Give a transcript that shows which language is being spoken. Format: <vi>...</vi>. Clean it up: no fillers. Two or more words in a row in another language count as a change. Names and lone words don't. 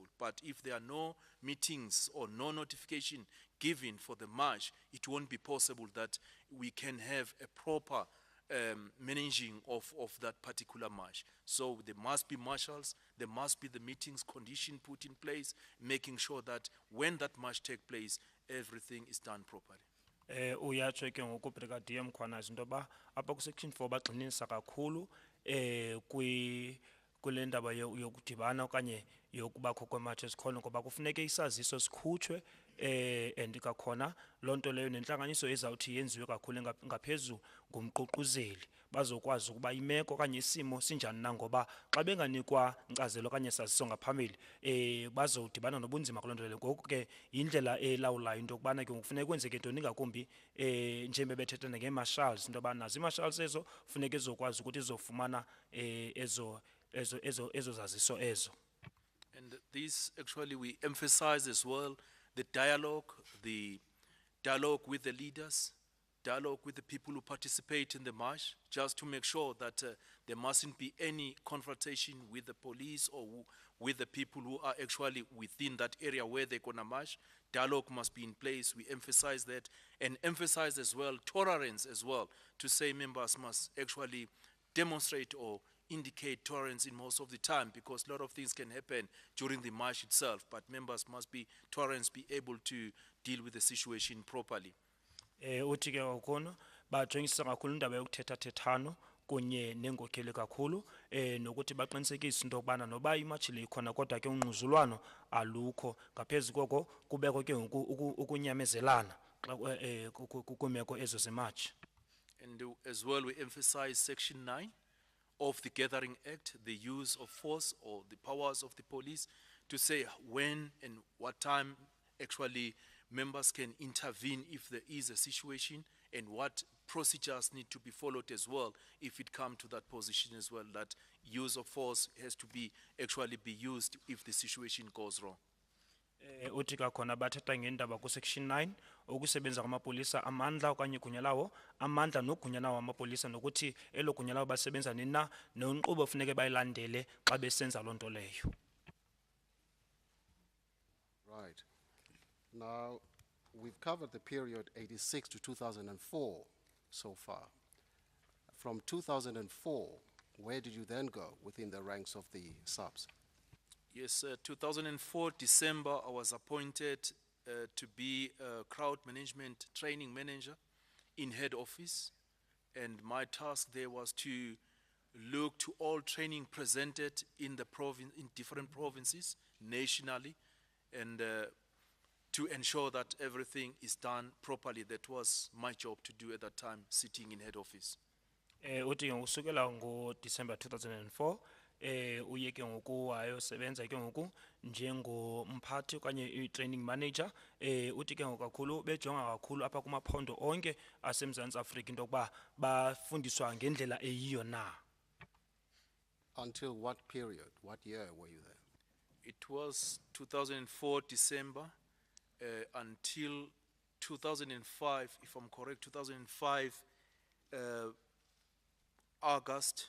<en>But if there are no meetings or no notification given for the march, it won't be possible that we can have a proper managing of that particular march. So there must be marshals, there must be the meetings condition put in place, making sure that when that march takes place, everything is done properly.</en> <xh>Uyatsho ke ngoku Brigadier Mkhwanazi into yoba apha ku-Section 4 bagxininisa kakhulu kule ndaba yokudibana okanye yokubakho kweematshi ezikhona, ngoba kufuneke isaziso sikhutshwe and kakhona loo nto leyo nentlanganiso ezawuthi yenziwe kakhulu ngaphezu ngumququzeli bazokwazi ukuba imeko okanye isimo sinjani na, ngoba xa benganikwa nkcazelo okanye saziso ngaphambili bazodibana nobunzima kuloo nto leyo. Ngoku ke yindlela elawulayo into yokubana ke kufuneka kwenzeke ntoni ngakumbi njengoba bethetha ngee-marshals into yoba nazo ii-marshals ezo funeka ezokwazi ukuthi izofumana ezo zaziso ezo.</xh> <en>And this actually we emphasize as well the dialogue with the leaders, dialogue with the people who participate in the march, just to make sure that there mustn't be any confrontation with the police or with the people who are actually within that area where they're gonna march. Dialogue must be in place. We emphasize that, and emphasize as well tolerance as well, to say members must actually demonstrate or indicate tolerance in most of the time, because a lot of things can happen during the march itself, but members must be tolerant, be able to deal with the situation properly.</en> <xh>Uthi ke ngokuno bajongisa kakhulu indaba yokuthethathethano kunye nenkokheli kakhulu nokuthi baqinisekise into yokubana noba imatshi le ikhona kodwa ke ungquzulwano alukho, ngaphezu koko kubekho ke ukunyamezelana kwiimeko ezo zematshi.</xh> <en>And as well we emphasize Section 9 of the Gathering Act, the use of force or the powers of the police, to say when and what time actually members can intervene if there is a situation, and what procedures need to be followed as well if it comes to that position as well, that use of force has to be used if the situation goes wrong.</en> <xh>Uthi kakhona bathetha ngendaba ku-Section 9 ukusebenza kwamapolisa, amandla okanye igunya lawo, amandla nogunya lawo amapolisa, nokuthi elo gunya lawo basebenza nini na, nenkqubo funeke bayilandele xa besenza loo nto leyo.</xh> <en>Right. Now, we've covered the period 86 to 2004 so far. From 2004, where did you then go within the ranks of the subs? Yes, 2004 December, I was appointed to be a crowd management training manager in head office. And my task there was to look to all training presented in the province, in different provinces, nationally, and to ensure that everything is done properly. That was my job to do at that time, sitting in head office.</en> <xh>Uthi ngokusukela ngo December 2004 uye ke ngoku wayosebenza ke ngoku njengomphathi okanye i-</xh> <en>training manager</en> <xh>uthi ke ngoku kakhulu bejonga kakhulu apha kumaphondo onke aseMzantsi Afrika into yokuba bafundiswa ngendlela eyiyo na.</xh> <en>Until what period, what year were you there? It was 2004 December until 2005, if I'm correct, 2005 August.</en>